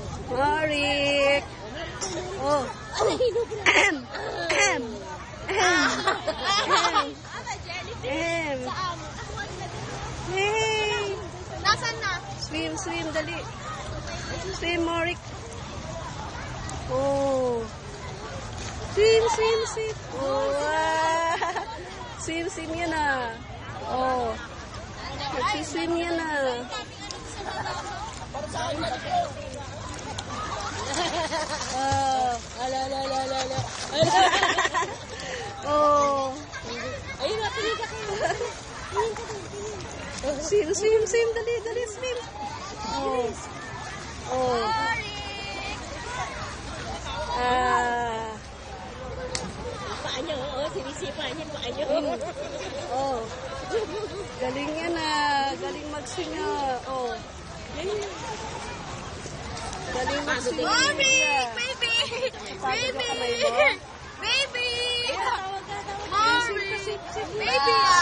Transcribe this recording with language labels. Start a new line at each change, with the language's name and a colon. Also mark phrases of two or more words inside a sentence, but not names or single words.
Filipino: Morik. Oh. Ahem. Ahem. Ahem. Ahem. Hey. Nasaan na?
English: Swim, swim, dali. Swim, Morik. Oh. Swim, swim, swim. Oh, wow. Swim, swim
Filipino: yan ah. Oh. Nagsiswim yan ah. Oh. Oh. Ayun, natuloy ka kayo.
English: Swim, swim, swim.
Filipino: Dali, dali, swim. Oh. Oh. Ah. Paa niyo, oo. Sinisipa niya paa niyo. Oh. Galing yan ah. Galing mag-swing ah. Oh. Galing mag-swing.
English: Morik! Baby! Baby! Baby! Morik! Baby!